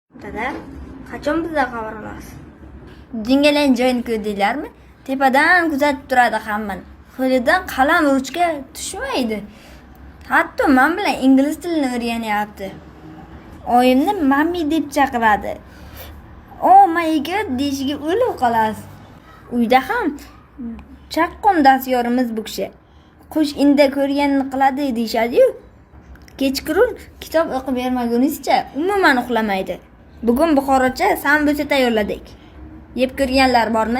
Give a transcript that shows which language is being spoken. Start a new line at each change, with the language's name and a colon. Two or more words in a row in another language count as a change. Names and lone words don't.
Uzbek: Dada, qachon bizdan xabar olasiz? Jingalang joyini ko'rdinglarmi? Tepadan kuzatib turadi hammani. Qo'lidan qalam ruchka tushmaydi. Hatto men bilan ingliz tilini o'rganyapti. Oyimni mami deb chaqiradi.
English: Oh my god
Uzbek: deyishiga o'lib qolasiz. Uyda ham chaqqon dastyorimiz bu kishi. Qush inda ko'rganini qiladi deyishadi-yu. Kechqurun kitob o'qib bermagunizcha umuman uxlamaydi. Bugun buxorocha sambusa tayyorladik. Yeb ko'rganlar bormi?